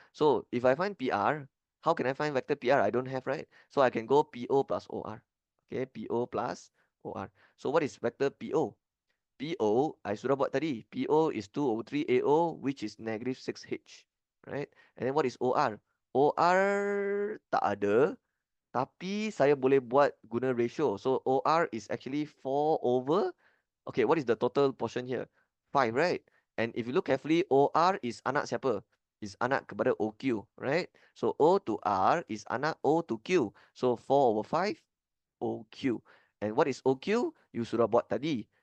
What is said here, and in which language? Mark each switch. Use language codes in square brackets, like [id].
[en] So if I find PR, how can I find vector PR? I don't have, right? So I can go PO plus OR. Okay, PO plus OR. So what is vector PO? PO, [ms] I sudah buat tadi. [en] PO is 2 over 3 AO, which is negative 6H. Right? And then what is OR? [ms] OR tak ada, tapi saya boleh buat guna ratio. [en] So OR is actually 4 over, okay, what is the total portion here? 5, right? And if you look carefully, OR is [ms] anak siapa? [en] is [ms] anak kepada [en] OQ, right? So O to R is anak O to Q. So 4/5 OQ. And what is OQ? [ms] You sudah buat tadi.